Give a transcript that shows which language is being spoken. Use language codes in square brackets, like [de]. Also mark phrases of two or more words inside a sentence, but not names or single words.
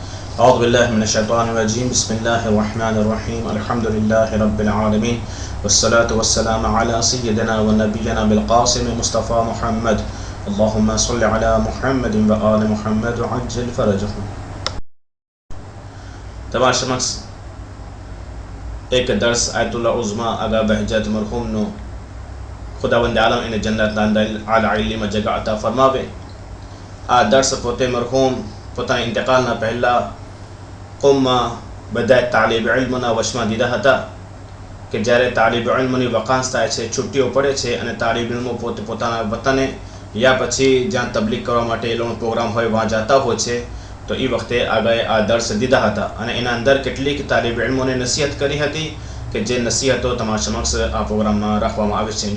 [ar] أعوذ بالله من الشيطان الرجيم بسم الله الرحمن الرحيم الحمد لله رب العالمين والصلاة والسلام على سيدنا ونبينا بالقاسم مصطفى محمد اللهم صل على محمد وآل محمد وعجل فرجهم. [gu] તમારા સમક્ષ એક દર્સ આયતુલ્લાહ ઉઝમા આગા બહજત મરહૂમનો ખુદાવંદ આલમ એને જન્નતના આલા ઇલ્મમાં જગા અતા ફરમાવે. આ દર્સ પોતે મરહૂમ પોતાના ઇંતકાલના પહેલા કોમમાં બધા તાલિબ ઇલ્મના વશમાં દીધા હતા કે જ્યારે તાલિબ ઇલ્મની વકાસ થાય છે, છુટ્ટીઓ પડે છે અને તાલિબ ઇલ્મો પોતે પોતાના વતને યા પછી જ્યાં તબલીગ કરવા માટે એ લોકોનો પ્રોગ્રામ હોય વहाँ જતા હોય છે, તો એ વખતે આગાએ આ દર્સ દીધા હતા અને એના અંદર કેટલીક તાલિબ ઇલ્મોને નસીહત કરી હતી કે જે નસીહતો તમારા સમક્ષ આ પ્રોગ્રામમાં રાખવામાં આવે છે.